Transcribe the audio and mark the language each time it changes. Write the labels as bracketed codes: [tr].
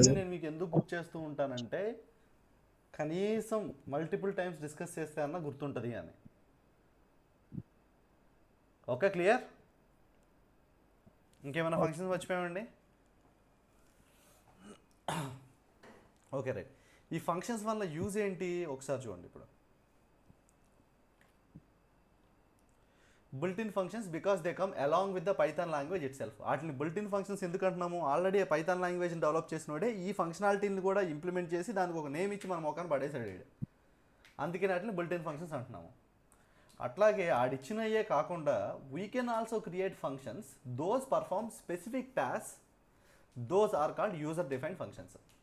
[te] ఇవన్నీ నేను మీకు ఎందుకు గుర్తు చేస్తూ ఉంటానంటే కనీసం మల్టిపుల్ టైమ్స్ డిస్కస్ చేస్తే అన్న గుర్తుంటుంది అని. Okay, clear? ఇంకేమైనా ఫంక్షన్స్ మర్చిపోయామండి? Okay, right. ఈ ఫంక్షన్స్ వల్ల యూజ్ ఏంటి ఒకసారి చూడండి. [en] ఇప్పుడు built-in functions because they come along with the Python language itself. [te] వాటిని built-in functions ఎందుకు అంటున్నాము? ఆల్రెడీ పైథాన్ లాంగ్వేజ్ని డెవలప్ చేసినోడే ఈ ఫంక్షనాలిటీని కూడా ఇంప్లిమెంట్ చేసి దానికి ఒక నేమ్ ఇచ్చి మన మొక్కను పడేసాడు. అందుకే వాటిని built-in functions అంటున్నాము. అట్లాగే ఆడిచ్చినయే కాకుండా [en] We can also create functions those perform specific task, those are called user defined functions.